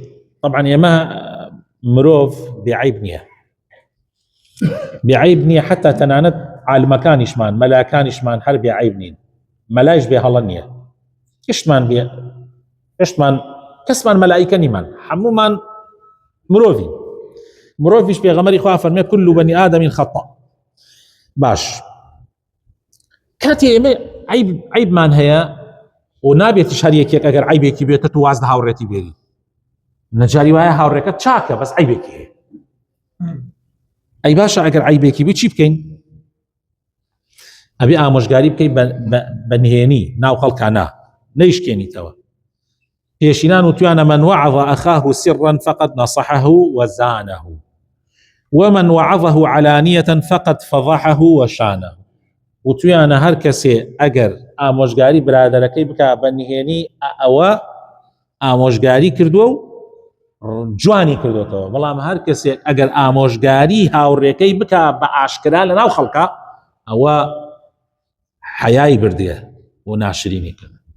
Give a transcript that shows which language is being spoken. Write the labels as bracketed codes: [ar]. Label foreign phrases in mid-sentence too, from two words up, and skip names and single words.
[ckb] طبعا ئێمە مرۆڤ بێعیب نییە حتا تەنانەت عالمەکانیشمان مەلایەکانیشمان هەر بێعیب نین مەلایش بێ هەڵە نییە هێشتمان کەسمان مەلایکە نیمان هەمومان مرۆڤیش پێغەمبەری خوا فەرمێ [ar] كل بني آدم خطأ. [ckb] باش کاتی ئێمە عیبمان هەیە و نابێتیش هەر یەکێک ئەگەر عیبێکی بێتە تو واز لە هاوڕێتی بێری نەجاری وایە هاوڕێکەت چاکە بەس عیبێکی هەیە ئەی باشە ئەگەر عیبێکی بێ چی بکەین ئەبێ ئامۆژگاری بکەی بە نهێنی ناو خەڵکانە نەیشکێنیتەوە. پێشینان وتوانە [ar] من وعظ أخاه سرا فقد نصحه وزانه ومن وعظه علانية فقد فضحه وشانه. [ckb] وتوانە هەر کەسێ ئەگەر ئامۆژگاری برادەرەکەی بکە بە نهێنی ئەوە ئامۆژگاری کردووە و جوانی کردوتەوە بەڵام هەر کەسێک ئەگەر ئامۆژگاری هاوڕێکەی بکە بە ئاشکرا لە ناو خەڵکە ئەوە حەیای بردێ و ناشرینی کرد.